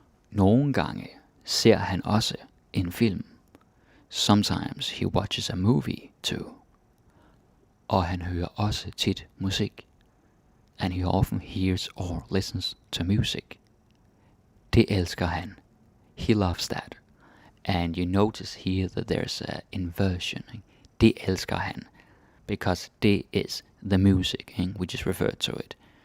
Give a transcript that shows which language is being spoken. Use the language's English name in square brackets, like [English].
[Danish] Nogle gange ser han også en film. [English] Sometimes he watches a movie too. [Danish] Og han hører også tit musik. [English] And he often hears or listens to music. [Danish] Det elsker han. [English] He loves that. And you notice here that there's an inversion. [Danish] Det elsker han. [English] Because det is the music. We just referred to it.